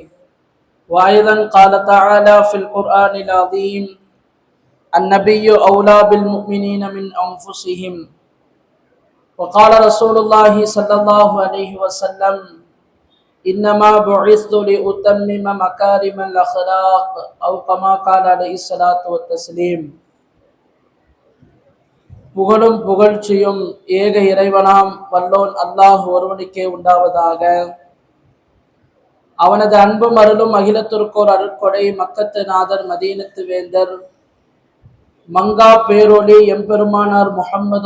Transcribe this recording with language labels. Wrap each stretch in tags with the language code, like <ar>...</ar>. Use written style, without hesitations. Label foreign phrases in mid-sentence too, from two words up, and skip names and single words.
<ar>وأيضا قال تعالى في القرآن العظيم: النبي أولى بالمؤمنين من أنفسهم. وقال رسول الله صلى الله عليه وسلم: إنما بعثت لأتمم مكارم الأخلاق، أو كما قال عليه الصلاة والتسليم.</ar> <ta>புகழும் புகழ்ச்சியும் ஏக இறைவனாம் வல்லோன் அல்லாஹ் ஒருவனுக்கே உண்டாவதாக. அவனது அன்பும் அருளும் அகிலத்திற்கோர் அருட்கொடை மக்கத்து நாதர் மதீனத்து வேந்தர் மங்கா பேரொளி எம்பெருமானார் முஹம்மது</ta>